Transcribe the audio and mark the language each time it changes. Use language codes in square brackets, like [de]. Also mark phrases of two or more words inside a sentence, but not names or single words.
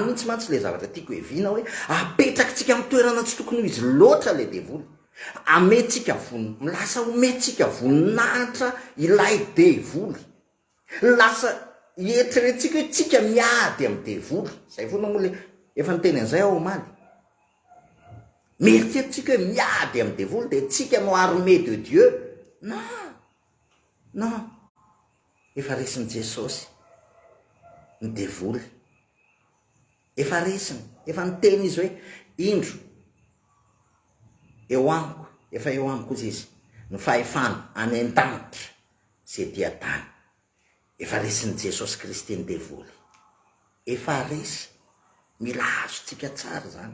[mg] mihitsy mantsy le zavatra tiako heviana hoe apetrakatsika amin'ny toerana tsy tokony ho izy loatra le devoly ametsika lasa ometsika voninahitra ilay devoly lasa hieritreretsika hoe tsika miady amin'ny devoly zay foana moa le efa niteny an'izay ao omaly mieritrerittsika hoe miady amin'ny devoly de tsika no [fr] armée de Dieu [mg] non efa resiny Jesosy ny devoly efa resiny efa niteny izy hoe indro eo amiko efa eo amiko izy ny fahefana any an-danitra zay dia tany efa resiny Jesosy Kristy ny devoly efa resy mila azotsika tsara zany